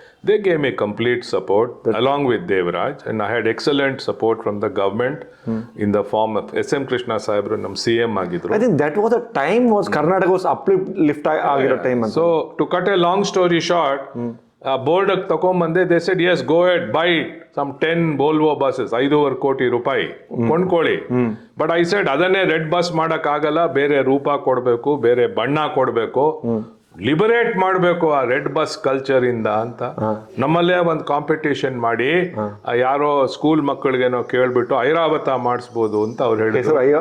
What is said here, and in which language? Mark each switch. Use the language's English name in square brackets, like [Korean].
[English] they gave me complete support along with Devaraj, and I had excellent support from the government in the form of SM Krishna [Kannada] ಸಾಹೇಬ್ರು ನಮ್ಮ CM ಆಗಿದ್ರು. [English] I think that was a time was Karnataka was lift ಆಗಿರೋ time. So to cut a long story short, [Kannada] board ತಗೊಂಡ್ಬಂದೆ. [English] they said yes, go ahead, buy some 10 Volvo buses, 5.5 [Kannada] ಕೋಟಿ ರೂಪಾಯಿ ಕೊಂಡ್ಕೊಳ್ಳಿ. [English] but I said [Kannada] ಅದನ್ನೇ red bus ಮಾಡಕ್ ಆಗಲ್ಲ, ಬೇರೆ ರೂಪ ಕೊಡ್ಬೇಕು, ಬೇರೆ ಬಣ್ಣ ಕೊಡ್ಬೇಕು, ಲಿಬರೇಟ್ ಮಾಡಬೇಕು ಆ ರೆಡ್ ಬಸ್ ಕಲ್ಚರ್ ಇಂದ ಅಂತ ನಮ್ಮಲ್ಲೇ ಒಂದು ಕಾಂಪಿಟೇಷನ್ ಮಾಡಿ ಯಾರೋ ಸ್ಕೂಲ್ ಮಕ್ಕಳಿಗೇನೋ ಕೇಳ್ಬಿಟ್ಟು ಐರಾವತ ಮಾಡಿಸ್ಬೋದು ಅಂತ ಅವ್ರು ಹೇಳಿದ್ರು.